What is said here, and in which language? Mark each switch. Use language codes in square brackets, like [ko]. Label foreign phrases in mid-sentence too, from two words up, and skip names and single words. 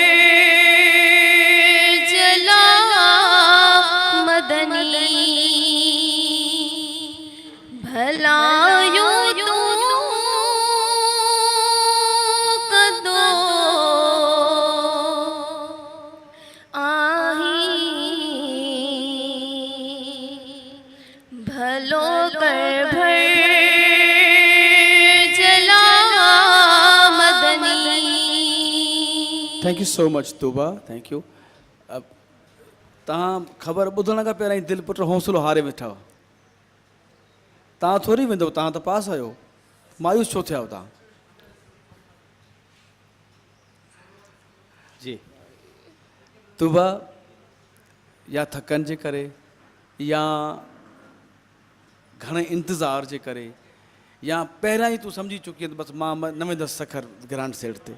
[sd] जला मदनी भलायो तू कदो आही भलो कर भर जला मदनी। [en] Thank you so much Tuba, thank you. [sd] अब तव्हां ख़बर ॿुधण खां पहिरियों ई दिलि पुट हौसलो हारे वेठा हुआ। तव्हां थोरी वेंदव, तव्हां त पास आहियो, मायूस छो थिया तव्हां? जी तूबा या थकनि जे करे या घणे इंतज़ार जे करे या पहिरियां ई तूं सम्झी चुकी आहे त बसि मां न वेंदसि सखर ग्रांड सेट ते।